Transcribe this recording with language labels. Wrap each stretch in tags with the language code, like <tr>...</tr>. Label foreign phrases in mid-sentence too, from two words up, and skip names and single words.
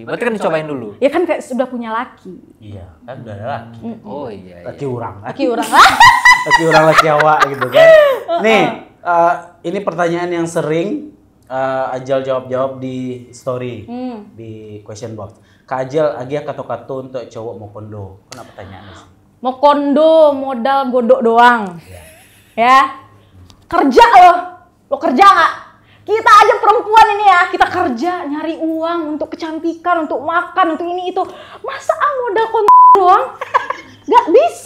<id>Berarti kan dicobain dulu. Ya kan kayak sudah punya laki. Iya, kan udah ada laki. Oh iya.</id> <min>Laki urang kan?</min> <id>Laki orang.</id> <min>Laki urang laki awak gitu kan.</min> <id>Nih, ini pertanyaan yang sering Ajal jawab di story di question box. Kak Ajal,</id> <min>Agia kato-kato</min> <id>untuk cowok mau kondo. Kenapa pertanyaannya sih? Mau kondo modal godok doang. Ya. Kerja lo kerja nggak? Kita aja perempuan ini ya, kita kerja nyari uang untuk kecantikan, untuk makan, untuk ini itu. Masa modal kondo doang? Nggak bisa.</id>